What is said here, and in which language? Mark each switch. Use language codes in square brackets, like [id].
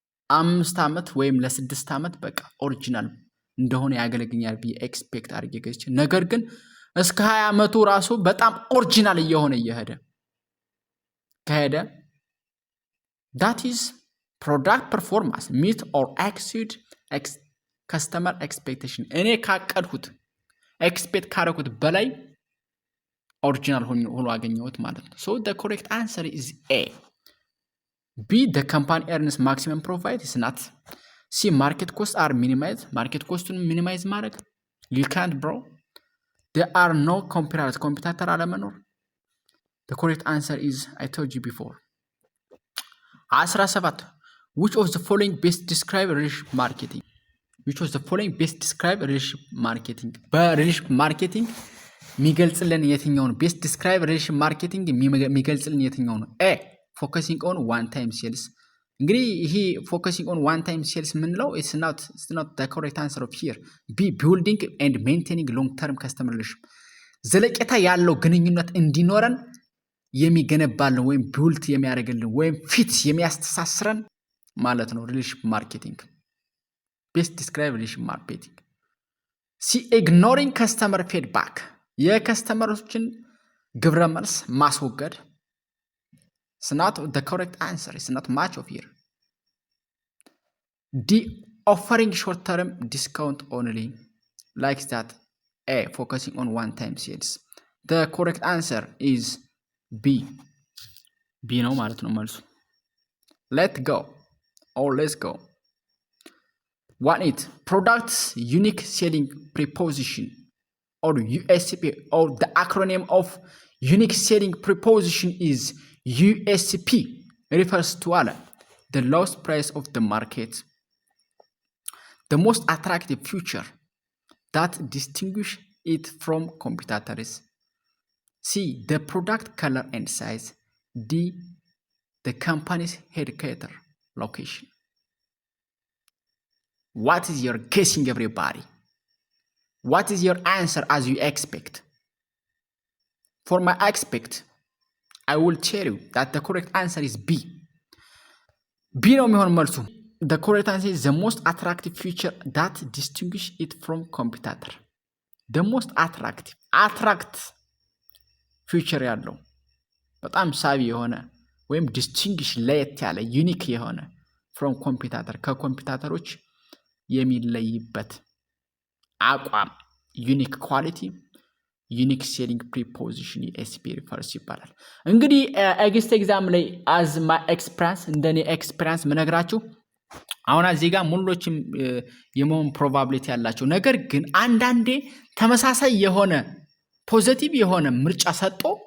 [am] 5 ዓመት ወይም ለ6 ዓመት በቃ ኦሪጂናል እንደሆነ ያገለግኛል ብዬ ኤክስፔክት አድርጌ ገዝቼ ነገር ግን እስከ 20 ዓመቱ ራሱ በጣም ኦሪጂናል እየሄደ ከሄደ that is product performance meet or exceed customer expectation። እኔ ካቀድኩት ኤክስፔክት ካደረኩት በላይ ኦሪጂናል ሆኖ አገኘሁት ማለት ነው። so the correct answer is A. [en] B. The company earns maximum profit is not. C. Market costs are minimized. Market costs minimize ማድረግ you can't bro. There are no competitors. Competitor አለመኖር the correct answer is I told you before. 17 which of the following best describe relationship marketing? which of the following best describe relationship marketing? [am] በሪሌሽንሺፕ ማርኬቲንግ የሚገልጽልን የትኛው ነው? [en] ቤስት ዲስክራይብ ሪሌሽንሺፕ ማርኬቲንግ የሚገልጽልን የትኛው ነው? ኤ ፎከሲንግ ኦን ዋን ታይም ሴልስ። እንግዲህ ይሄ ፎከሲንግ ኦን ዋን ታይም ሴልስ የምንለው ኢትስ ኖት ዘ ኮሬክት አንሰር ኦፍ ሂር። ቢ ቢልዲንግ ኤንድ ሜንቴኒንግ ሎንግ ተርም ከስተመር ሪሌሽንሺፕ ዘለቄታ ያለው ግንኙነት እንዲኖረን የሚገነባልን ወይም ቢልድ የሚያደርግልን ወይም ፊት የሚያስተሳስረን ማለት ነው ሪሌሽንሺፕ ማርኬቲንግ። ቤስት ዲስክራይብ ሪሌሽንሺፕ ማርኬቲንግ። ሲ ኢግኖሪንግ ከስተመር ፊድባክ የከስተመሮችን ግብረ መልስ ማስወገድ it's not the correct answer. It's not much of here. D offering short term discount only like that. A focusing on one time sales. The correct answer is B. [am] B ነው ማለት ነው መልሱ። let's go. [en] One it products unique selling proposition or USP or the acronym of unique selling proposition is USP refers to the lowest price of the market, the most attractive feature that distinguish it from competitors. C. The product color and size. D. The company's headquarters location. What is your guessing, everybody? What is your answer as you expect? For my expect, I will tell you that the correct answer is B. B ነው የሚሆን መልሱ። The correct answer is the most attractive feature that distinguish it from competitor. [am] The most attract feature ያለው በጣም ሳቢ የሆነ ወይም distinguish ለየት ያለ ዩኒክ የሆነ from competitor ከኮምፒውተሮች የሚለይበት አቋም ዩኒክ ኳሊቲ ዩኒክ ሴሊንግ ፕሪፖዚሽን ኤስፒ ሪፈርስ ይባላል። እንግዲህ ኤግዚስት ኤግዛም ላይ አዝ ማይ ኤክስፒሪየንስ እንደኔ ኤክስፒሪየንስ ምነግራችሁ አሁን እዚህ ጋር ሙሉዎችም የመሆን ፕሮባቢሊቲ ያላቸው ነገር ግን አንዳንዴ ተመሳሳይ የሆነ ፖዚቲቭ የሆነ ምርጫ ሰጥቶ